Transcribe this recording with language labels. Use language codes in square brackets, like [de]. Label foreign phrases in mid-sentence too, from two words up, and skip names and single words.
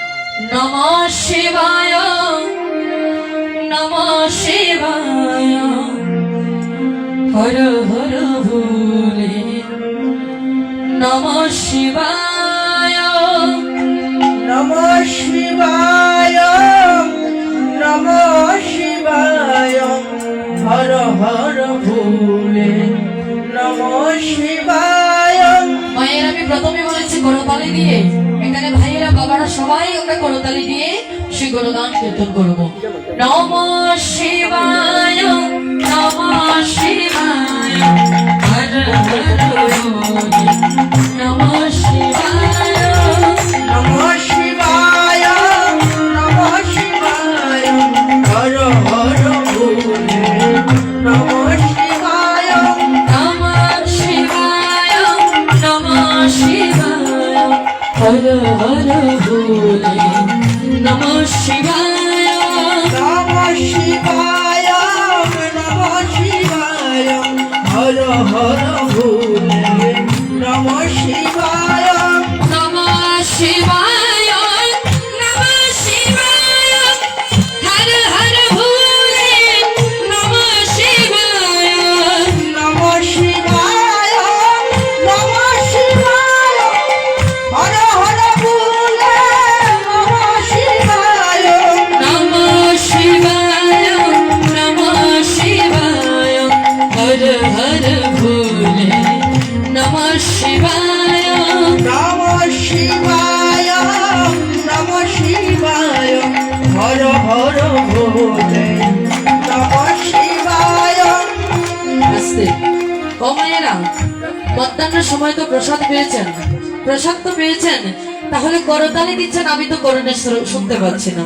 [sa] নমঃ শিবায় নমঃ শিবায় হর হর ভোলে নমঃ শিবায় নমঃ শিবায় নমঃ শিবায় হর হর ভোলে নমঃ শিবায়। [bn] মায়ের আমি প্রথমে বলেছি করতালি দিয়ে, এখানে ভাইয়েরা বাবারা সবাই আমরা করতালি দিয়ে সেই গুণগান কীর্তন করবো। [sa] নমঃ শিবায় নমঃ শিবায় হর হর ভোলে নমঃ শিবায় নমঃ শিবায় নমঃ শিবায় হর হর ভোলে নমঃ শিবায়। নমঃ শিবায় নমঃ শিবায় হর হর ভোলে নমঃ শিবায় নমঃ শিবায় নমঃ শিবায় হর হর ভোলে নমঃ শিবায়। নমঃ শিবায় নমঃ শিবায় হর হর ভোলে নমঃ শিবায় নমঃ শিবায় নমঃ শিবায় হর হর ভোলে নমঃ শিবায়। নমঃ শিবায় নমঃ শিবায় হর হর ভোলে নমঃ শিবায় নমঃ শিবায় নমঃ শিবায় হর হর ভোলে নমঃ শিবায়। [bn] আস্তে ও মায়েরা, মধ্যাহ্নের সময় তো প্রসাদ পেয়েছেন, প্রসাদ তো পেয়েছেন, তাহলে করতালি দিচ্ছেন, আমি তো করণে শুনতে পাচ্ছি না।